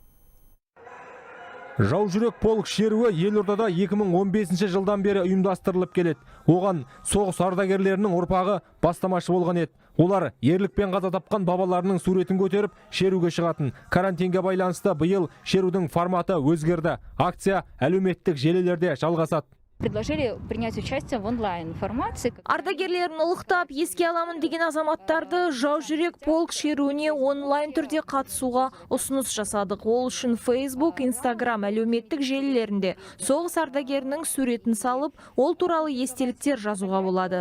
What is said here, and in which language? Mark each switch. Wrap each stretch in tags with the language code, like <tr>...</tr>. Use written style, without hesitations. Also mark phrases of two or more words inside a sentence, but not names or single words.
<kk>Жау жүрек полк шеруі Елордада 2015 жылдан бері ұйымдастырылып келеді. Оған соғыс ардагерлерінің ұрпағы бастамашы болған еді. Олар ерлікпен қаза тапқан бабаларының суретін көтеріп, шеруге шығатын. Карантинге байланысты биыл шерудің форматы өзгерді. Акция әлеуметтік желілерде жалғасады.</kk> <ru>Предложили принять участие в онлайн формации.</ru> <kk>Ардагерлерін ұлықтап, еске аламын деген азаматтарды Жау жүрек полк шеруіне онлайн түрде қатысуға ұсыныс жасадық. Ол үшін Facebook, Instagram әлеуметтік желілерінде соғыс ардагерінің суретін салып, ол туралы естеліктер жазуға болады.</kk>